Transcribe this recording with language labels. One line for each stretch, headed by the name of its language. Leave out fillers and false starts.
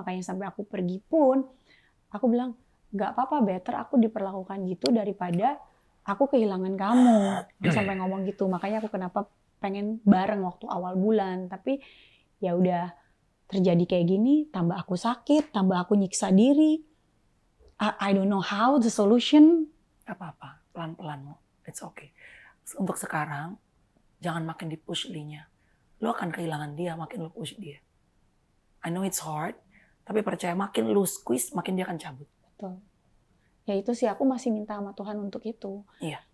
Indonesian: Makanya sampai aku pergi pun. Aku bilang, gak apa-apa, better aku diperlakukan gitu daripada aku kehilangan kamu. Aku sampai ngomong gitu. Makanya aku kenapa pengen bareng waktu awal bulan. Tapi ya udah terjadi kayak gini, tambah aku sakit, tambah aku nyiksa diri.
English: I don't know how the solution.
Indonesian: Gak apa-apa, pelan-pelan.
English: It's okay.
Indonesian: Untuk sekarang, jangan makin di-push Lee-nya. Lo akan kehilangan dia, makin lo push dia.
English: I know it's hard,
Indonesian: tapi percaya makin lo squeeze, makin dia akan cabut. Betul. Ya itu sih, aku masih minta sama Tuhan untuk itu. Iya.